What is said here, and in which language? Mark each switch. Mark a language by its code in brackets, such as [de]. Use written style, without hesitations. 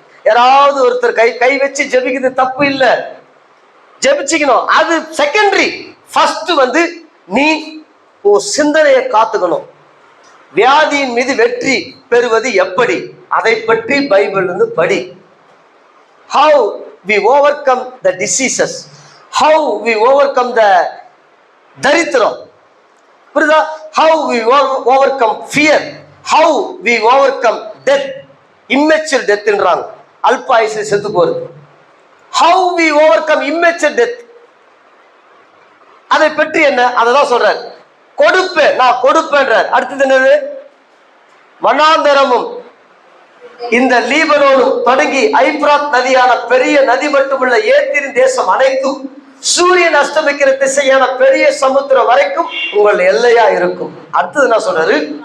[ta] யாராவது ஒருத்தர் கை வச்சு ஜெபிக்கிறது தப்பு இல்லை, ஜெபிச்சுக்கணும், அது செகண்டரி. ஃபர்ஸ்ட் நீ உன் சிந்தனையை காத்துக்கணும். வியாதியின் மீது வெற்றி பெறுவது எப்படி, அதை பற்றி பைபிள் படி. [en] How we overcome the diseases, how we overcome the தரித்திரம், [ta] புரியுதா? [en] How we overcome fear, how we overcome death, immature death [ta] ன்றாங்க, அல்ப ஆயுசில் செத்து போறது. [en] How we overcome immature death, [ta] அதை பற்றி என்ன, அததான் சொல்றாரு. கொடுப்பேன், நான் கொடுப்பேன்றார். அடுத்தது என்னது? வனாந்தரமும் இந்த லீபனோனும் தொடங்கி ஐப்ராத் நதியான பெரிய நதி மட்டுமுள்ள ஏத்திரின் தேசம் அனைத்தும் சூரியன் அஸ்தமிக்கிற திசையான பெரிய சமுத்திரம் வரைக்கும் உங்கள் எல்லையா இருக்கும். அடுத்தது என்ன சொல்றாரு?